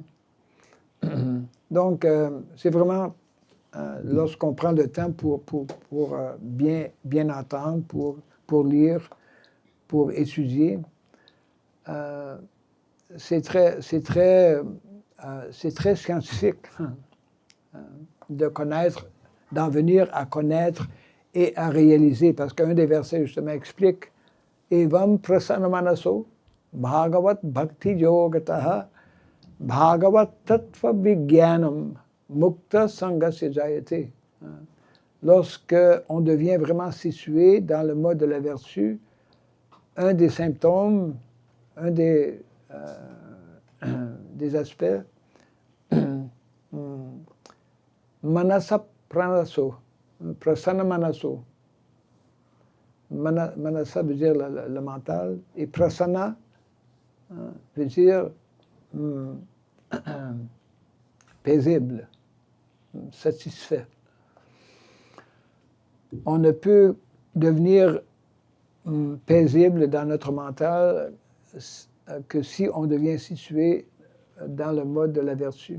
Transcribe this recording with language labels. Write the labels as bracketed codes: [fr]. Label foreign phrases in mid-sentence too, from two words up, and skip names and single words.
[fr] Donc, c'est vraiment lorsqu'on prend le temps pour bien entendre, pour lire, pour étudier, c'est très scientifique de connaître, d'en venir à connaître et à réaliser, parce qu'un des versets justement explique [sa] Evam prasannamanaso bhagavat bhakti yogataha bhagavat tattva vijnanam mukta sangasya jayate. [fr] Lorsque on devient vraiment situé dans le mode de la vertu, un des symptômes, un des aspects, [sa] manasa pranaso, prasana manaso. [fr] Manasa veut dire le mental, et prasana veut dire paisible, satisfait. On ne peut devenir paisible dans notre mental que si on devient situé dans le mode de la vertu.